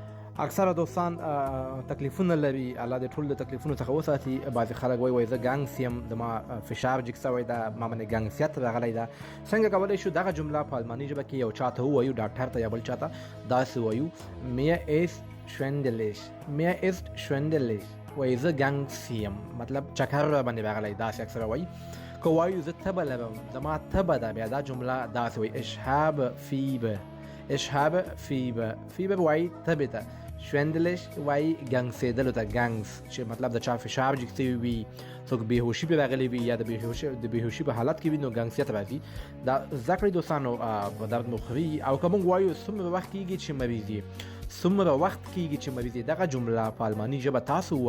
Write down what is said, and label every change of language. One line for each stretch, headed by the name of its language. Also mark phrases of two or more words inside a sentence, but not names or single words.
Pashto: اکثره دوستان تکلیفونه لري، الله دې ټول د تکلیفونو څخه وساتي. بعضې خلک وایي زه ګنګس یم، د ما فشار جګ سوی ده، ما باندې ګنګسیت راغلی ده. څنګه کولی شو دغه جمله په الماني ژبه کې یو چاته ووایو، ډاکټر ته یا بل چاته داسې وایو:
German: mir ist schwindelig، mir ist schwindelig،
Pashto: وایي زه ګنګس یم، مطلب چکر را باندې راغلی، داسې اکثره وایي. که وایو زه تبه لرم، زما تبه ده، بیا دا جمله داسې وایي:
German: ich habe Fieber، ich habe Fieber،
Pashto: Fieber وایي تبې ته، شوندلش وایي ګنګسېدلو ته، ګنګس چې مطلب د چا فشار جګ سوی وي، څوک بېهوشي پرې راغلی وي یا د بېهوشي په حالت کې وي، نو ګنګسیت راځي. دا زده کړئ دوستانو، درد مو خوري. او که موږ وایو څومره وخت کېږي چې مریض یې، څومره وخت کېږي چې مریض یې، دغه جمله په الماني ژبه تاسو ووایئ.